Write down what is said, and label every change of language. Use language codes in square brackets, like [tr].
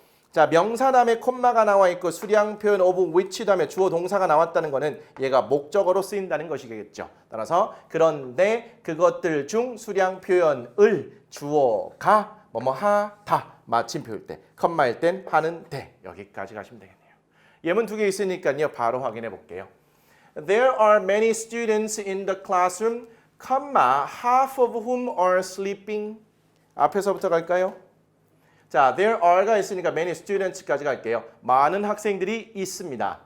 [ko] 자, 명사 다음에 콤마가 나와 있고 수량 표현 of which 다음에 주어 동사가 나왔다는 거는 얘가 목적어로 쓰인다는 것이겠죠. 따라서 그런데 그것들 중 수량 표현을 주어가 뭐뭐 하다 마침표일 때, 컴마일 땐 하는데 여기까지 가시면 되겠네요. 예문 두 개 있으니까요. 바로 확인해 볼게요. [en] There are many students in the classroom, half of whom are sleeping. [ko] 앞에서부터 갈까요? 자, [en] there are [ko] 가 있으니까 [en] many students [ko] 까지 갈게요. 많은 학생들이 있습니다.